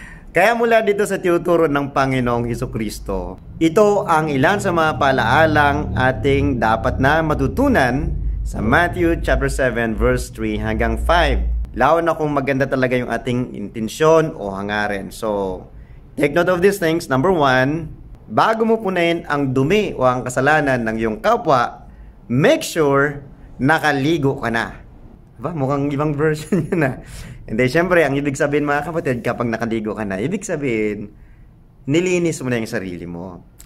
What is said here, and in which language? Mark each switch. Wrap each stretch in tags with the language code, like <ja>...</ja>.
<tl>Kaya mula dito sa tinuturo ng Panginoong Hesukristo, ito ang ilan sa mga palaalang ating dapat na matutunan sa Matthew chapter 7 verse 3 hanggang 5. Lalo na kung maganda talaga yung ating intensyon o hangarin.</tl> <en>So, take note of these things.</en> <tl>Number 1, bago mo punayin ang dumi o ang kasalanan ng iyong kapwa,</tl> <en>make sure</en> <tl>nakaligo ka na. Diba? Mukhang ibang version yun na. Hindi, syempre, ang ibig sabihin mga kapatid, kapag nakaligo ka na, ibig sabihin, nilinis mo na yung sarili mo.</tl>